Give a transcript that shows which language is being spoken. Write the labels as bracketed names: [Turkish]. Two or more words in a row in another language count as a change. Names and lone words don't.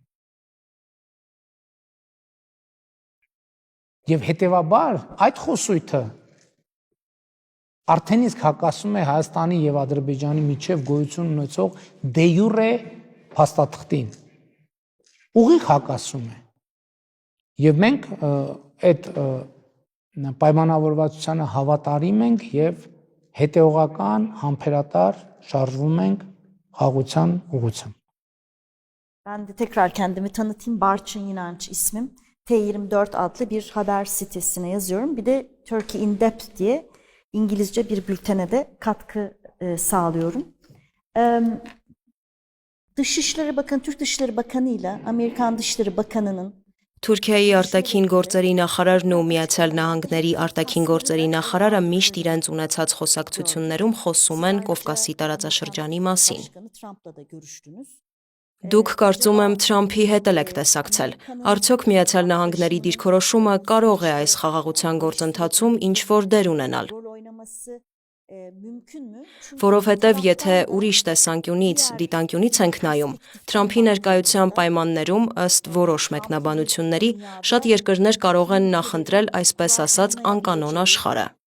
[Armenian] Եվ հետեւաբար այդ խոսույթը արդեն իսկ հակասում է Հայաստանի եւ Ադրբեջանի միջև գոյություն ունեցող դե յուրե փաստաթղթին։ Ուղիղ հակասում է։ Եվ մենք այդ պայմանավորվածությանը հավատարիմ ենք եւ հետեւողական, համբերատար şarjվում ենք խաղաղության ուղղությամբ։ [Turkish] Ben de tekrar kendimi tanıtayım. Barçın İnanç ismim. T24 adlı bir haber sitesine yazıyorum. Bir de Turkey in Depth diye İngilizce bir bültene de katkı sağlıyorum. Dışişleri Bakanı, Türk Dışişleri Bakanı ile Amerikan Dışişleri Bakanı'nın [Armenian] Թուրքիայի արտաքին գործերի նախարարն ու Միացյալ Նահանգների արտաքին գործերի նախարարը միշտ իրենց ունեցած խոսակցություններում խոսում են Կովկասի տարածաշրջանի մասին։ Դուք կարծում եմ Թրամփի հետ եք տեսակցել։ Արդյոք Միացյալ Նահանգների դիրքորոշումը կարող է այս խաղաղության գործընթացում ինչ-որ դեր ունենալ։ Որովհետև եթե ուրիշ տեսանկյունից, դիտանկյունից ենք նայում, Թրամփի ներկայության պայմաններում ըստ որոշ մեկնաբանությունների շատ երկրներ կարող են նախընտրել այսպես ասած անկանոն աշխարհը։